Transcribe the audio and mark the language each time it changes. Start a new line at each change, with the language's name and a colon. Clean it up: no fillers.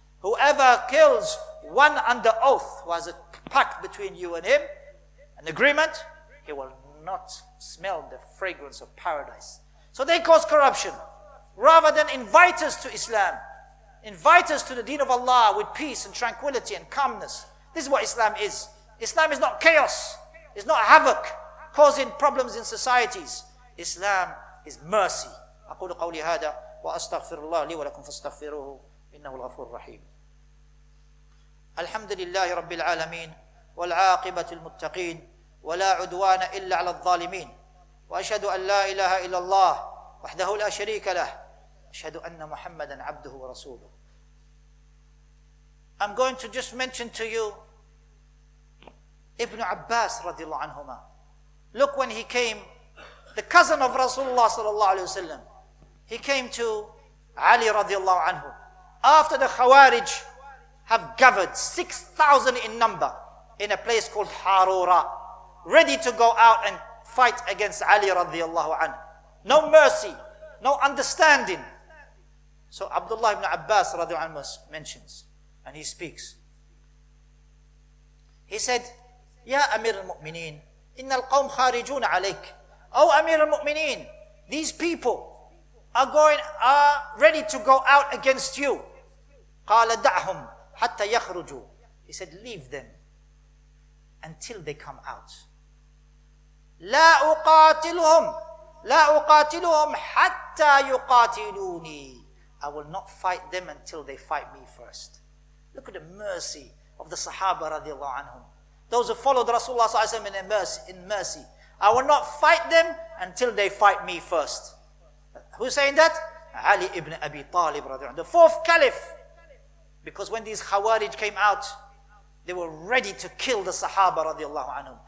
English: Whoever kills one under oath, who has a pact between you and him, an agreement, he will not smell the fragrance of paradise. So they cause corruption. Rather than invite us to Islam, invite us to the deen of Allah with peace and tranquility and calmness. This is what Islam is. Islam is not chaos. It's not havoc, causing problems in societies. Islam is mercy.
Arabic: أقول قولي هذا وأستغفر الله لي ولكم فاستغفروه إنه الغفور الرحيم. الحمد لله رب العالمين والعاقبة المتقين ولا عدوان إلا على الظالمين وأشهد أن لا إله إلا الله وحده لا شريك له أشهد أن محمدا عبده ورسوله.
English: I'm going to just mention to you Ibn Abbas radiallahu anhuma. Look, when he came, the cousin of Rasulullah sallallahu alayhi wasallam, he came to Ali radiallahu anhu after the Khawaarij have gathered 6,000 in number in a place called Harura, ready to go out and fight against Ali radiallahu anhu. No mercy, no understanding. So Abdullah ibn Abbas radiallahu anhu mentions, and he speaks. He said,
Arabic: Ya Amir al-Mu'mineen, inna al-qawm kharijun alayk.
English: Oh Amir al-Mu'mineen, these people are ready to go out against you.
Arabic: قال دعهم حتى يخرجوا.
English: He said, leave them until they come out.
Arabic: لا أقاتلهم حتى يقاتلوني.
English: I will not fight them until they fight me first. Look at the mercy of the Sahaba radiallahu anhum. Those who followed Rasulullah sallallahu alaihi wasallam in mercy. I will not fight them until they fight me first. Who's saying that? Ali ibn Abi Talib radiallahu anhu, the fourth caliph. Because when these Khawarij came out, they were ready to kill the Sahaba radiallahu anhum.